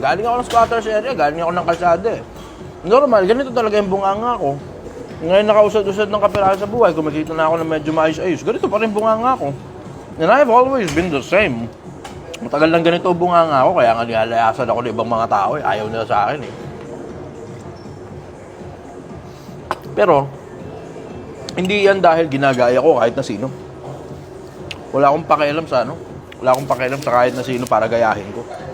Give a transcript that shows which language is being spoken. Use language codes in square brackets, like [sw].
[tl] Galing ako ng squatters area, galing ako ng kalsada eh. Normal, ganito talaga yung bunganga ko. Ngayon, nakausad-usad ng kapirahan sa buhay, kumikita na ako na medyo maayos-ayos. Ganito pa rin bunganga ko. [en] And I've always been the same. [tl] Matagal lang ganito bunganga ko, kaya nga nilalayasan ako ng ibang mga tao eh. Ayaw nila sa akin eh. Pero, hindi yan dahil ginagaya ko kahit na sino. Wala akong pakialam sa Wala akong pakialam sa kahit na sino para gayahin ko.